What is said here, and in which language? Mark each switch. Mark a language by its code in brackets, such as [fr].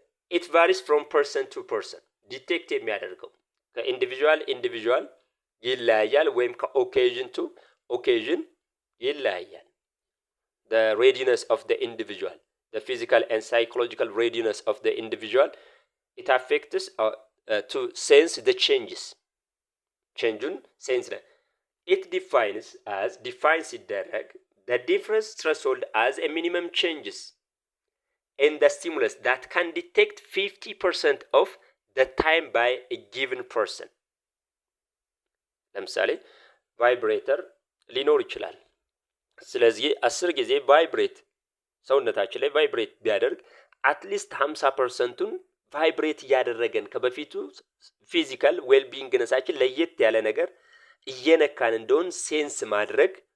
[en] it varies from person to person [am] ዲቴክት የሚያደርገው ከኢንዲቪጁዋል ይለያያል ወይም ከኦኬዥን ቱ ኦኬዥን ይለያያል። [en] the readiness of the individual the physical and psychological readiness of the individual it affects to sense the changes changeun sense it defines [am] ሲደረግ [en] the difference threshold as a minimum changes in the stimulus that can detect 50% of the time by a given person. [am] ለምሳሌ ቫይብሬተር ሊኖር ይችላል። ስለዚህ 10 ጊዜ ቫይብሬት ሰውነታችን ላይ ቫይብሬት ቢያደርግ አትሊስት 50%ቱን ቫይብሬት እያደረገን ከበፊቱ ፊዚካል ዌልቢንግ ነሳችን ለየት ያለ ነገር እየነካን እንደሆን ሴንስ ማድረግ